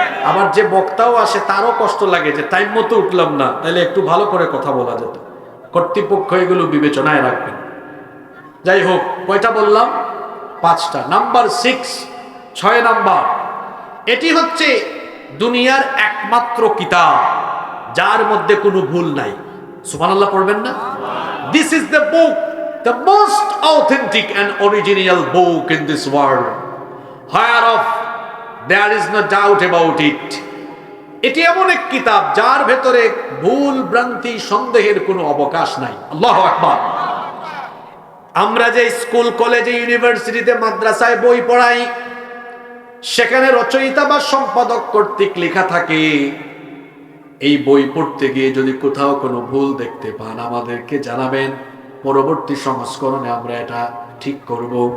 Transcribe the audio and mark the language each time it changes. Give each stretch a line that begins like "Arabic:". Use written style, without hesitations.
Bangla: আবার যে বক্তাও আসে তারও কষ্ট লাগে যে টাইম মতো উঠলাম না, তাহলে একটু ভালো করে কথা বলা যেত। কর্তৃপক্ষ এগুলো বিবেচনায় রাখবেন। যাই হোক, কয়টা বললাম? 5টা। নাম্বার 6 নাম্বার, এটি হচ্ছে দুনিয়ার একমাত্র কিতাব যার মধ্যে কোনো ভুল নাই। সুবহানাল্লাহ পড়বেন না?
English: This is the book, the most authentic and original book in this world. whereof there is no doubt about it.
Bangla: এটি এমন এক কিতাব যার ভেতরে ভুল ভ্রান্তি সন্দেহের কোনো অবকাশ নাই। আল্লাহু আকবার। আমরা যে স্কুল কলেজে ইউনিভার্সিটিতে মাদ্রাসায় বই পড়াই, সেখানে রচয়িতা বা সম্পাদক কর্তৃক লেখা থাকে, এই বই পড়তে গিয়ে যদি কোথাও কোনো ভুল দেখতে পান আমাদেরকে জানাবেন, পরবর্তী সংস্করণে আমরা এটা ঠিক করব।